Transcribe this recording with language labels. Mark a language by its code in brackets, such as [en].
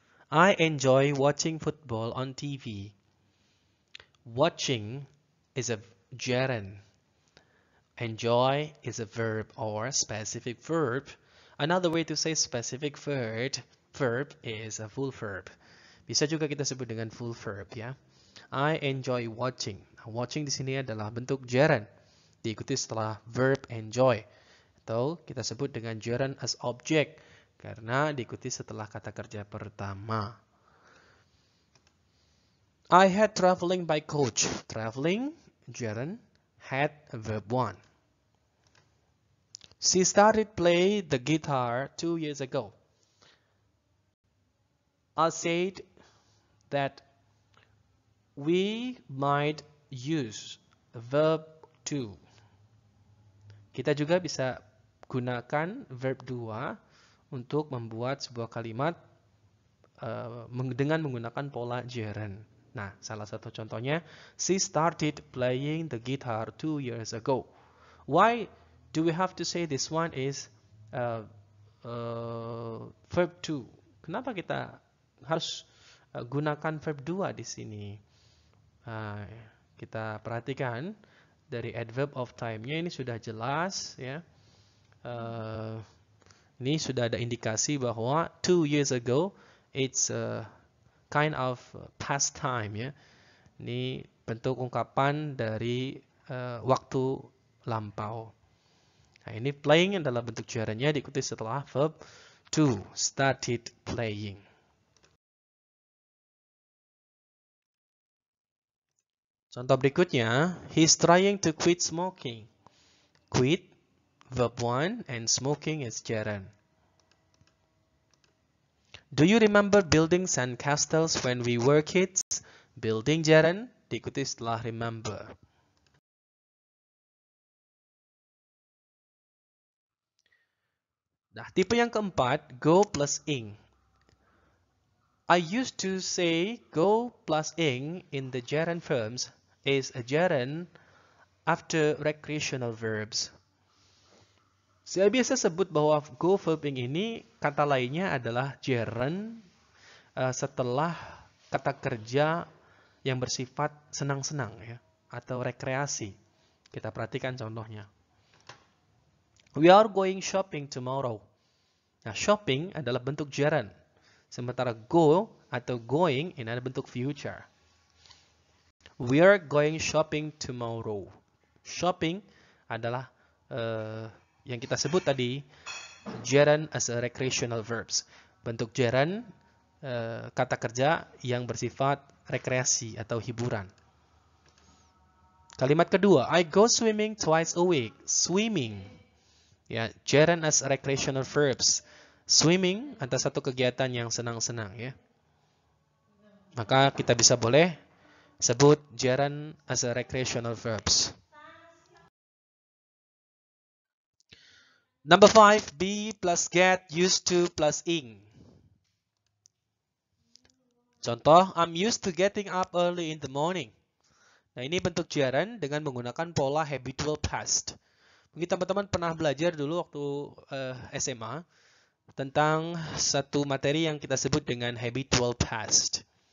[en] I enjoy watching football on TV. Watching is a gerund. Enjoy is a verb or specific verb. Another way to say specific verb is a full verb. [id] Bisa juga kita sebut dengan full verb ya. [en] I enjoy watching. [id] Nah, watching di sini adalah bentuk gerund. Diikuti setelah verb enjoy. Atau kita sebut dengan gerund as object. Karena diikuti setelah kata kerja pertama. [en] I had traveling by coach. Traveling, gerund, had verb 1. She started playing the guitar 2 years ago. I said that we might use verb 2. [id] Kita juga bisa gunakan verb 2 untuk membuat sebuah kalimat dengan menggunakan pola gerund. Nah, salah satu contohnya, [en] she started playing the guitar 2 years ago. Why do we have to say this one is verb 2? [id] Kenapa kita harus gunakan verb 2 di sini? Kita perhatikan dari adverb of time-nya ini sudah jelas ya. Ini sudah ada indikasi bahwa 2 years ago, [en] it's a kind of past time [id] ya. Ini bentuk ungkapan dari waktu lampau. Nah, ini playing adalah bentuk gerundnya diikuti setelah verb to, started playing. Contoh berikutnya, [en] he's trying to quit smoking. Quit, verb 1, and smoking is gerund. Do you remember building sandcastles when we were kids? [id] Building gerund diikuti setelah remember. Nah, tipe yang keempat, [en] go plus ing. I used to say go plus ing in the gerund forms is a gerund after recreational verbs. [id] Saya biasa sebut bahwa go verb ing ini kata lainnya adalah gerund setelah kata kerja yang bersifat senang-senang ya atau rekreasi. Kita perhatikan contohnya. [en] We are going shopping tomorrow. [id] Nah, shopping adalah bentuk gerund. Sementara go atau going ini adalah bentuk future. [en] We are going shopping tomorrow. [id] Shopping adalah yang kita sebut tadi gerund as a recreational verbs. Bentuk gerund kata kerja yang bersifat rekreasi atau hiburan. Kalimat kedua, [en] I go swimming twice a week. Swimming, ya, gerund as recreational verbs. [id] Swimming adalah satu kegiatan yang senang-senang, ya. Maka kita bisa boleh sebut gerund as a recreational verbs. [en] Number 5, be plus get, used to plus ing. Contoh, I'm used to getting up early in the morning. [id] Nah, ini bentuk gerund dengan menggunakan pola habitual past. Mungkin teman-teman pernah belajar dulu waktu SMA tentang satu materi yang kita sebut dengan habitual past.